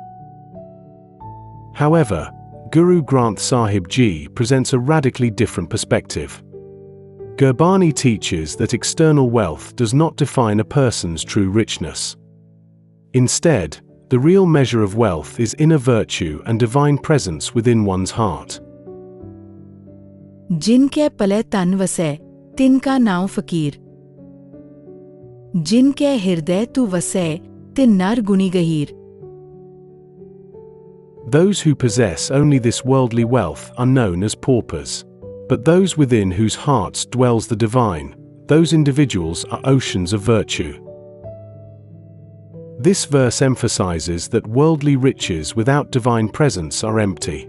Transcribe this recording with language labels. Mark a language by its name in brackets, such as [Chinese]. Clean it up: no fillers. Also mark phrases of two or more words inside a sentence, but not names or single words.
[English] However, Guru Granth Sahib Ji presents a radically different perspective. Gurbani teaches that external wealth does not define a person's true richness. Instead, the real measure of wealth is inner virtue and divine presence within one's heart. [Punjabi] ਜਿਨਕੇ ਪਲੇ ਤਨ ਵਸੈ ਤਿਨਕਾ ਨਾਵ ਫਕੀਰ, ਜਿਨਕੇ ਹਿਰਦੈ ਤੂ ਵਸੈ ਤਿਨ ਨਰ ਗੁਣੀ ਗਹੀਰ. [English] Those who possess only this worldly wealth are known as paupers. But those within whose hearts dwells the divine, those individuals are oceans of virtue. This verse emphasizes that worldly riches without divine presence are empty.